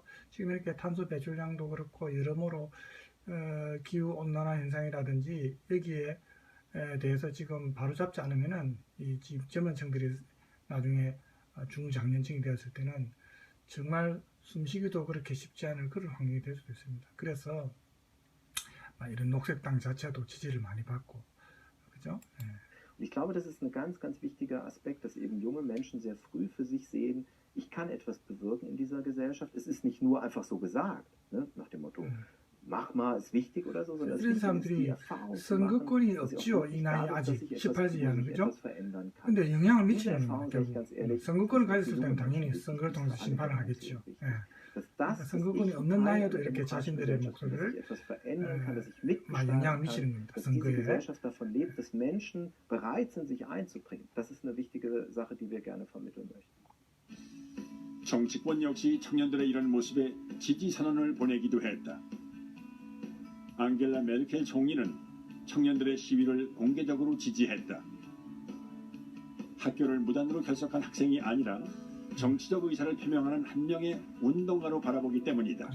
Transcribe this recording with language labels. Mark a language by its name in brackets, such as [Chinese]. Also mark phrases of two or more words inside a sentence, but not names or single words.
[Korean] 지금 이렇게 탄소 배출량도 그렇고 여러모로 기후 온난화 현상이라든지 여기에 대해서 지금 바로잡지 않으면은 이 젊은층들이 나중에 중장년층이 되었을 때는 정말 숨쉬기도 그렇게 쉽지 않을 그런 환경이 될 수도 있습니다. 그래서 이런 녹색당 자체도 지지를 많이 받고, 그죠? [German] Ich glaube, das ist ein ganz, ganz wichtiger Aspekt, dass eben junge Menschen sehr früh für sich sehen, ich kann etwas bewirken in dieser Gesellschaft. Es ist nicht nur einfach so gesagt, ne, nach dem Motto, mach mal, ist wichtig oder so, sondern es ist wichtig, die Erfahrung zu machen, [Korean] 선거권이 [German] dass ich [Korean] 없죠. [German] auch [Korean] 이 [German] wirklich [Korean] 나이 [German] dadurch, dass [Korean] 아직 [German] ich etwas [Korean] 18세 [German] tue, [Korean] 이하는, [German] sich [Korean] 그죠? [German] etwas verändern kann. [Korean] 근데 영향을 [German] Diese [Korean] 미치는 [German] Erfahrung, [Korean] 거예요. [German] sage ich ganz ehrlich, [Korean] 선거권을 [German] ist [Korean] 가졌을 [German] für [Korean] 때는 [German] junge [Korean] 당연히 [German] Menschen [Korean] 선거를 통해서 [German] wichtig, für alle [Korean] 심판을 [German] ganz [Korean] 하겠죠. [German] wichtig. [Korean] 예. [German] Dass [Korean] 그러니까 [German] das [Korean] 선거권이 [German] ich [Korean] 없는 [German] Teil [Korean] 나이에도 [German] einer [Korean] 이렇게 [German] demokratischen [Korean] 자신들의 [German] Gesellschaft bin, dass [Korean] 목소리를 [German] ich etwas verändern kann, dass ich [Korean] 막 [German] mitgestalten [Korean] 영향을 [German] kann, [Korean] 미치는 겁니다. [German] dass diese [Korean] 선거에. [German] Gesellschaft davon lebt, dass Menschen bereit sind, sich einzubringen. Das ist eine wichtige Sache, die wir gerne vermitteln möchten. [Korean] 정치권 역시 청년들의 이런 모습에 지지 선언을 보내기도 했다. 앙겔라 메르켈 총리는 청년들의 시위를 공개적으로 지지했다. 학교를 무단으로 결석한 학생이 아니라 정치적 의사를 표명하는 한 명의 운동가로 바라보기 때문이다.